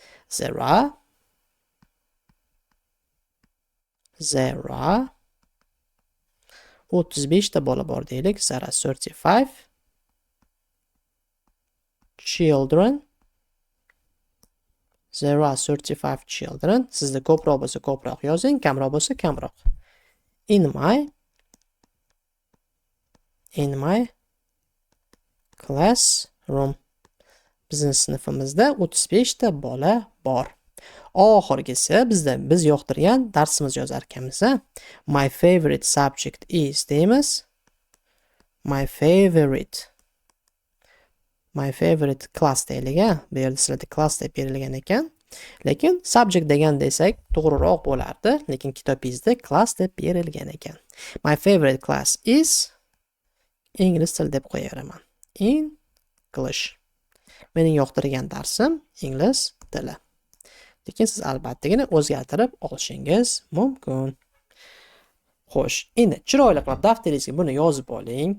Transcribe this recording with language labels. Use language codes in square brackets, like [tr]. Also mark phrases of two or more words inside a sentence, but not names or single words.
[uz] Zero 35 ta bola bor deylik. [en] 35 children. 35 children. [uz] Sizda ko'proq bo'lsa ko'proq yozing, kamroq bo'lsa kamroq. [en] In my classroom. [uz] Bizning sinfimizda 35 ta bola bor. Oxirgisi biz yoqtirgan darsimiz yozar ekanmiz. [en] My favorite subject is deymiz. My favorite class deylik. [uz] Bu yerda sizlarda class deb berilgan ekan. Lekin subject degan desak to'g'riroq bo'lardi, lekin kitobingizda class deb berilgan ekan. [en] My favorite class is [uz] ingliz tili deb qo'yaveraman. [en] English. [uz] Mening yoqtirgan darsim ingliz tili. Lekin siz albattagina o'zgartirib olishingiz mumkin. Xo'sh, endi chiroyli qilib daftaringizga buni yozib oling.